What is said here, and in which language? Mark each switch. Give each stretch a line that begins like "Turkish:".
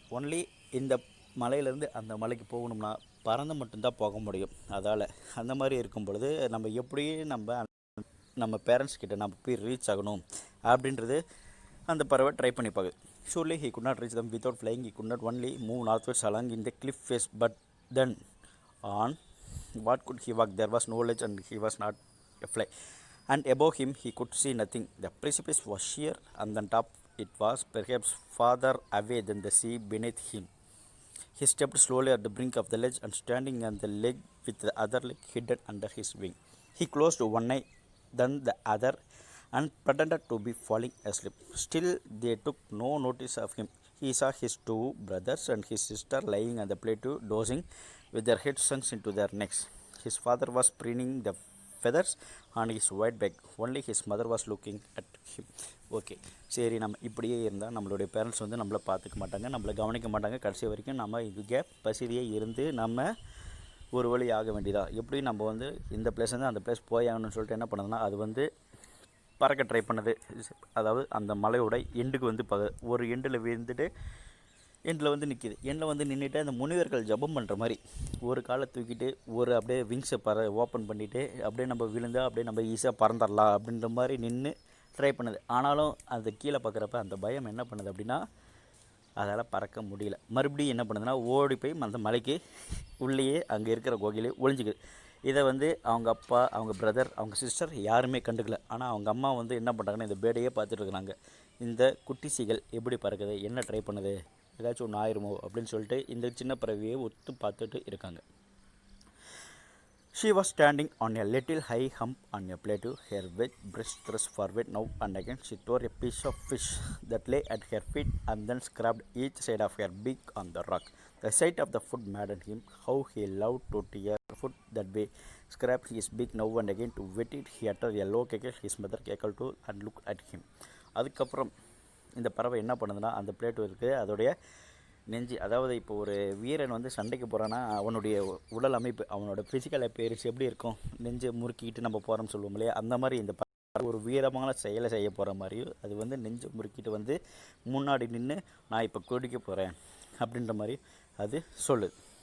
Tamil: Only இந்த மலையிலேருந்து அந்த மலைக்கு போகணும்னா பறந்து மட்டும்தான் போக முடியும். அதால் அந்த மாதிரி இருக்கும் பொழுது நம்ம எப்படி நம்ம பேரண்ட்ஸ் கிட்ட நம்ம போய் ரீச் ஆகணும் அப்படின்றது அந்த பறவை ட்ரை பண்ணி பார்க்குது.
English: Surely he could not reach them without flying. He could not only move northwards along in the cliff face. But then on what could he walk? There was no ledge and he was not a fly. And above him he could see nothing. The precipice was sheer and on top it was perhaps farther away than the sea beneath him. He stepped slowly at the brink of the ledge and standing on the ledge with the other leg hidden under his wing. He closed one eye, then the other, and pretended to be falling asleep. Still they took no notice of him. He saw his two brothers and his sister lying on the plateau dozing with their heads sunk into their necks. His father was preening the feathers on his white back. Only his mother was looking at him.
Tamil: Okay, சரி, நம்ம இப்படியே இருந்தால் நம்மளுடைய parents வந்து நம்மளை பார்த்துக்க மாட்டாங்க, நம்மளை கவனிக்க மாட்டாங்க. கடைசி வரைக்கும் நம்ம இங்கே பசிதியே இருந்து நம்ம ஒரு வழி ஆக வேண்டியதா. எப்படி நம்ம வந்து இந்த பிளேஸ்லேருந்து அந்த பிளேஸ் போயாகணும்னு சொல்லிட்டு என்ன பண்ணுதுன்னா அது வந்து பறக்க ட்ரை பண்ணுது. அதாவது அந்த மலையோட எண்டுக்கு வந்து ஒரு எண்டில் விழுந்துட்டு எண்டில் வந்து நிற்கிது. எண்டில் வந்து நின்றுட்டு அந்த முனிவர்கள் ஜபம் பண்ணுற மாதிரி ஒரு காலை தூக்கிட்டு ஒரு அப்படியே விங்ஸை ஓப்பன் பண்ணிவிட்டு அப்படியே நம்ம விழுந்தால் அப்படியே நம்ம ஈஸியாக பறந்துடலாம் அப்படின்ற மாதிரி நின்று ட்ரை பண்ணுது. ஆனாலும் அந்த கீழே பார்க்குறப்ப அந்த பயம் என்ன பண்ணுது அப்படின்னா அதால் பறக்க முடியல. மறுபடியும் என்ன பண்ணுதுன்னா ஓடி போய் அந்த மலைக்கு உள்ளேயே அங்கே இருக்கிற கோகிலே ஒளிஞ்சிக்குது. இதை வந்து அவங்க அப்பா, அவங்க பிரதர், அவங்க சிஸ்டர் யாருமே கண்டுக்கல. ஆனால் அவங்க அம்மா வந்து என்ன பண்ணுறாங்கன்னா இந்த பேடையே பார்த்துட்டு இருக்கிறாங்க. இந்த குட்டிசிகள் எப்படி பறக்குது, என்ன ட்ரை பண்ணுது, ஏதாச்சும் ஒன்று ஆயிருமோ அப்படின்னு சொல்லிட்டு இந்த சின்ன பறவையை ஒத்து பார்த்துட்டு இருக்காங்க.
English: She was standing on a little high hump on a plateau, her wet breast thrust forward now and again. She tore a piece of fish that lay at her feet and then scrubbed each side of her beak on the rock. The sight of the food maddened him. How he loved to tear food that way. Scraped his beak now and again to wet it. He uttered a low cackle. His mother cackled too and looked at him.
Tamil: அதுக்கப்புறம் இந்த பறவை என்ன பண்ணுதுன்னா அந்த plate இருக்குது அதோடைய நெஞ்சு. அதாவது இப்போ ஒரு வீரன் வந்து சண்டைக்கு போகிறான்னா அவனுடைய உடல் அமைப்பு, அவனோட ஃபிசிக்கல் அப்பேரன்ஸ் எப்படி இருக்கும், நெஞ்சை முறுக்கிட்டு நம்ம போகிறோம்னு சொல்லுவோம் இல்லையா, அந்த மாதிரி இந்த ஒரு வீரமான செயலை செய்ய போகிற மாதிரியும் அது வந்து நெஞ்சை முறுக்கிட்டு வந்து முன்னாடி நின்று நான் இப்போ குடிக்க போகிறேன் அப்படின்ற மாதிரி அது சொல்லுது.